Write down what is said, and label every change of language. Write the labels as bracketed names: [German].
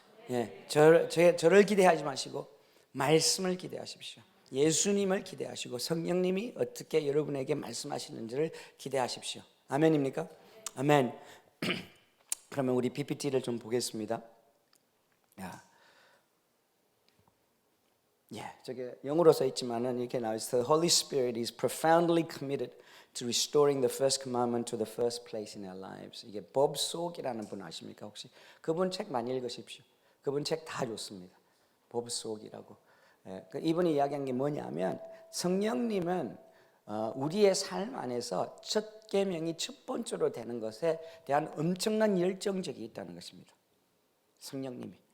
[Korean] 예, 저를 기대하지 마시고 말씀을 기대하십시오. 예수님을 기대하시고 성령님이 어떻게 여러분에게 말씀하시는지를 기대하십시오. 아멘입니까? 아멘. 그러면 우리 PPT를 좀 보겠습니다. 저게 영어로 써 있지만은 이렇게 나와 있어요. [English] The Holy Spirit is profoundly committed to restoring the first commandment to the first place in our lives. [Korean] 이게 법 속이라는 분 아십니까? 혹시 그분 책 많이 읽으십시오. 그분 책 다 좋습니다. 법 속이라고. 이분이 이야기한 게 뭐냐면, 성령님은 우리의 삶 안에서 첫 계명이 첫 번째로 되는 것에 대한 엄청난 열정적이 있다는 것입니다. 성령님이.